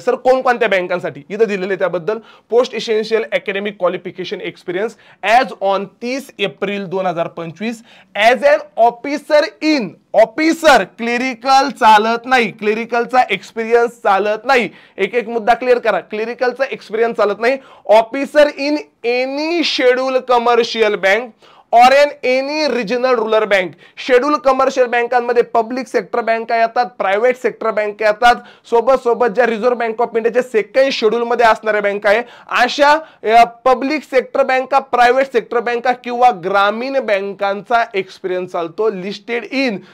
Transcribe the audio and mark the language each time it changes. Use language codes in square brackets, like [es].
[mr] Sir कोणकोणत्या बँकांसाठी इथं दिलेले त्याबद्दल [en] Post essential academic qualification experience as on 30 April 2025 as an officer in. [mr] Officer clerical चालत नाही, क्लेरिकलचा एक्सपिरियन्स चालत नाही. एक एक मुद्दा क्लिअर करा. क्लेरिकलचा एक्सपिरियन्स चालत नाही. [en] Officer in any schedule commercial bank or any regional rural bank. [mr] Schedule commercial बँकांमध्ये पब्लिक सेक्टर बँका येतात, प्रायव्हेट सेक्टर बँका येतात, सोबत सोबत ज्या रिझर्व्ह बँक ऑफ इंडियाच्या सेकंड शेड्यूल मध्ये असणाऱ्या बँका आहे अशा पब्लिक सेक्टर बँका, प्रायव्हेट सेक्टर बँका किंवा ग्रामीण बँकांचा एक्सपिरियन्स चालतो लिस्टेड इन.